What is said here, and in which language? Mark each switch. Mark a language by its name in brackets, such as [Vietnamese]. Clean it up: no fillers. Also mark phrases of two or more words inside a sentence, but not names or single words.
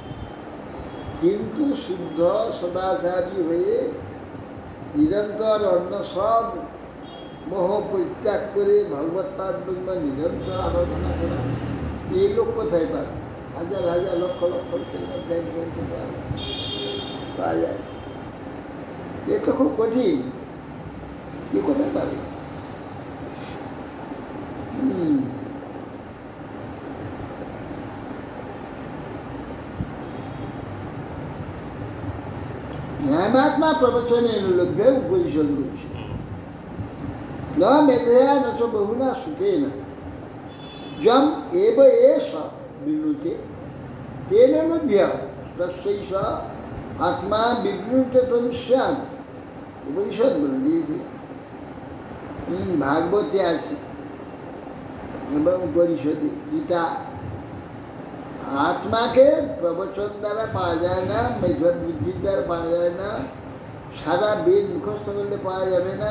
[Bangla] কিন্তু শুদ্ধ সদাচারী হয়ে নিরন্তর অন্য সব মোহ পরিত্যাগ করে ভগবত পাদ নিরন্তর আরাধনা করা, এই লোক কোথায় পায়? হাজার হাজার লক্ষ লক্ষ পাওয়া যায়, এ তো খুব কঠিন, কে কোথায় পাবে? [Sanskrit] न्यायमात्मा प्रवचनेन लभ्य उपनिषद न मेधया न च बहुना सुखेन जम एव एष विनुते तेन लभ्य तस्यैष आत्मा विवृणुते तनुष्याम। [Bangla] उपनिषद বলে দিয়েছে, ভাগবতে আছে এবং উপনিষদে গীতা। আত্মাকে প্রবচন দ্বারা পাওয়া যায় না, মেধর বুদ্ধির দ্বারা পাওয়া যায় না, সারা বেদ মুখস্থ করলে পাওয়া যাবে না।